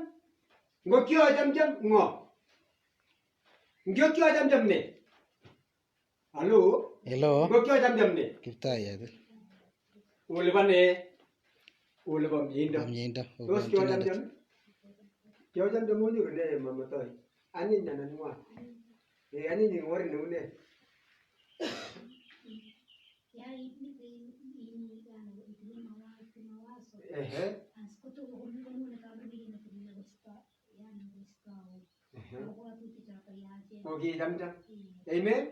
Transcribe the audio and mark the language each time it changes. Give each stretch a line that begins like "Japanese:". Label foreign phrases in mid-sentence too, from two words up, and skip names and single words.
Kalenjin: Ngokiyochamcham ngo. Ngokiyochamcham ne? Hello? Hello. Ngokiyochamcham ne? Kiptayat. Ole ba ne? Ole ba miendo. Mieindo. Tos kiyochamcham? Kiyochamcham monyoru ne mamatoi. Ani nyanan ngwa. Ani ni ngori ne une. Ehe. Okay, chamcham. Amen.